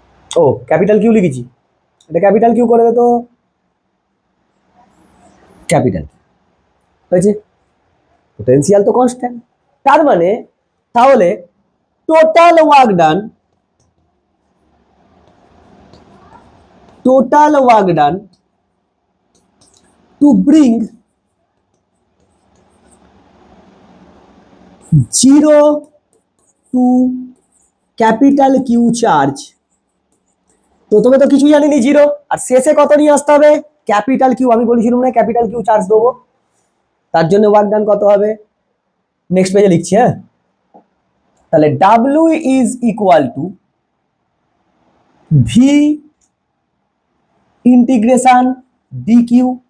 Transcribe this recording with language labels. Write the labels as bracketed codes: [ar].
[bn] ও capital Q লিখেছি, এটা capital Q করে দে তো, ক্যাপিটাল হয়েছে, পোটেনশিয়াল তো কনস্ট্যান্ট, তার মানে তাহলে total work done, [en] total work done to bring 0 to capital Q charge। [bn] প্রথমে তো কিছু জানিনি 0, আর শেষে কত নিয়ে আসতে হবে? Capital Q. আমি বলেছিলাম না ক্যাপিটাল কিউ চার্জ দেবো, তার জন্য ওয়ার্ক ডান কত হবে? নেক্সট পেজে লিখছি। হ্যাঁ, তাহলে [en] W is equal to V integration D Q.